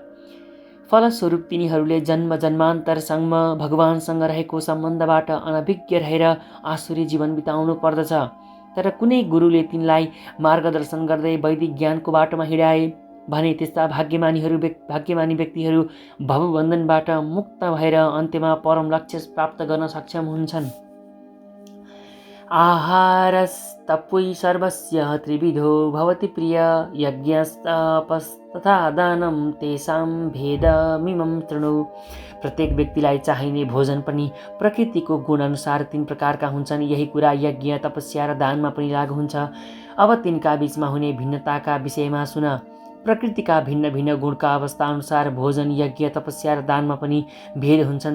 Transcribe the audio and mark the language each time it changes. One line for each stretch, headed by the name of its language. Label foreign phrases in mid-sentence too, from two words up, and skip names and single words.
Nepali: फलस्वरूप तिनीहरूले जन्म जन्मान्तरसम्म भगवानसँग रहेको सम्बन्धबाट अनभिज्ञ रहेर आसुरी जीवन बिताउनु पर्दछ। तर कुनै गुरुले तिनलाई मार्गदर्शन गर्दै वैदिक ज्ञानको बाटोमा हिँडाए भने त्यस्ता भाग्यमानी व्यक्तिहरू भवबन्धनबाट मुक्त भएर अन्त्यमा परम लक्ष्य प्राप्त गर्न सक्षम हुन्छन्।
Sanskrit: आहारस्तपुई सर्वस्य त्रिविधो भवति प्रिय यज्ञस्तपस्तथा दानं तेषां भेदमिमं शृणु।
Nepali: प्रत्येक व्यक्तिलाई चाहिने भोजन पनि प्रकृतिको गुणअनुसार 3 प्रकारका हुन्छन्। यही कुरा यज्ञ, तपस्या र दानमा पनि लागु हुन्छ। अब तिनका बीचमा हुने भिन्नताका विषयमा सुन। प्रकृतिका भिन्न भिन्न गुणका अवस्था अनुसार भोजन, यज्ञ, तपस्या र दानमा पनि भेद हुन्छन्।